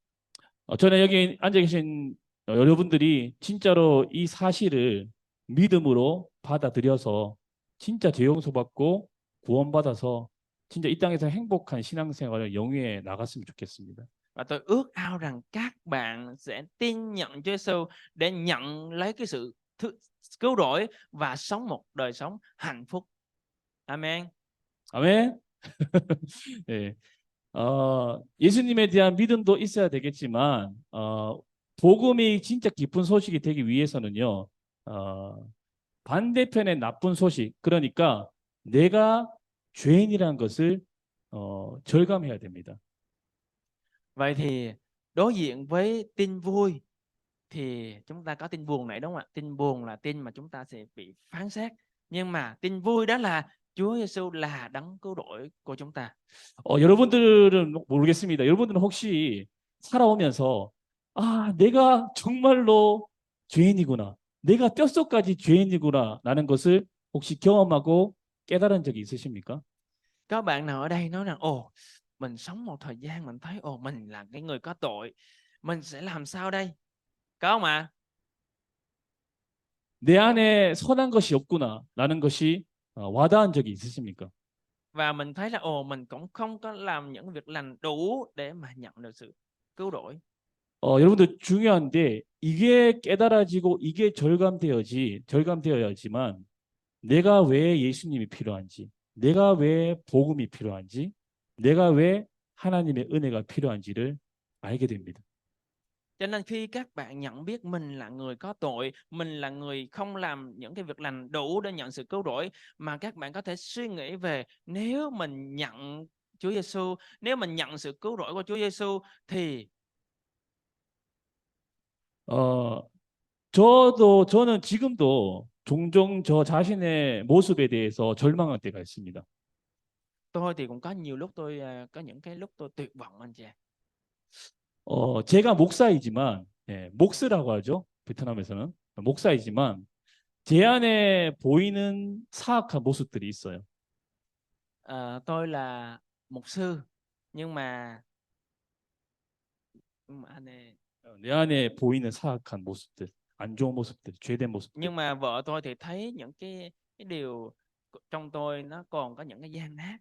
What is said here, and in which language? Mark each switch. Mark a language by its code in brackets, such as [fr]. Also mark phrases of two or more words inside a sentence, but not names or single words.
[ko] 저는 여기 앉아 계신 여러분들이 진짜로 이 사실을 믿음으로 받아들여서 진짜 죄 용서받고 구원받아서 진짜 이 땅에서 행복한 신앙생활을 영위해 나갔으면 좋겠습니다. [vi] Và tôi ước ao rằng các bạn sẽ tin nhận Chúa Giêsu để nhận lấy cái sự cứu rỗi và sống một đời sống hạnh phúc. Amen. [ko] 아멘. 네. 예수님에 대한 믿음도 있어야 되겠지만 복음이 진짜 기쁜 소식이 되기 위해서는요. 반대편의 나쁜 소식, 그러니까 내가 죄인이라는 것을 절감해야 됩니다. [vi] Vậy thì đối diện với tin vui thì chúng ta có tin buồn này, đúng không ạ? Tin buồn là tin mà chúng ta sẽ bị phán xét. Nhưng mà tin vui đó là Chúa Giêsu là đấng cứu rỗi của chúng ta. [ko] 여러분들은 모르겠습니다. 여러분들은 혹시 살아오면서 내가 정말로 죄인이구나. 내가 뼛속까지 죄인이구나라는 것을 혹시 경험하고 깨달은 적이 있으십니까? [vi] Có bạn nào ở đây nói rằng ồ, mình sống một thời gian mình thấy ồ mình là cái người có tội, mình sẽ làm sao đây? Có không ạ? [ko] 내 안에 선한 것이 없구나라는 것이 와닿은 적이 있으십니까? [vi] Và mình thấy là ồ mình cũng không có làm những việc lành đủ để mà nhận được sự cứu rỗi. [ko] 여러분들 중요한데 이게 깨달아지고 이게 절감되어야지만 내가 왜 예수님이 필요한지, 내가 왜 복음이 필요한지, 내가 왜 하나님의 은혜가 필요한지를 알게 됩니다. [vi] Cho nên khi các bạn nhận biết mình là người có tội, mình là người không làm những cái việc lành đủ để nhận sự cứu rỗi, mà các bạn có thể suy nghĩ về nếu mình nhận Chúa Giêsu, nếu mình nhận sự cứu rỗi của Chúa Giêsu thì [ko] 어, 저는 지금도 종종 저 자신의 모습에 대해서 절망할 때가 있습니다. [vi] tôi thì cũng có nhiều lúc tôi có những cái lúc tôi tuyệt vọng anh chị ạ. [ko] 제가 목사이지만, 목스라고 하죠. 베트남에서는. 목사이지만, 제 안에 보이는 사악한 모습들이 있어요. [vi] Tôi là mục sư nhưng mà anh này [ko] 내 안에 보이는 사악한 모습들, 안 좋은 모습들, 죄된 모습들. [vi] nhưng mà vợ tôi thì thấy những cái điều trong tôi nó còn có những cái gian ác,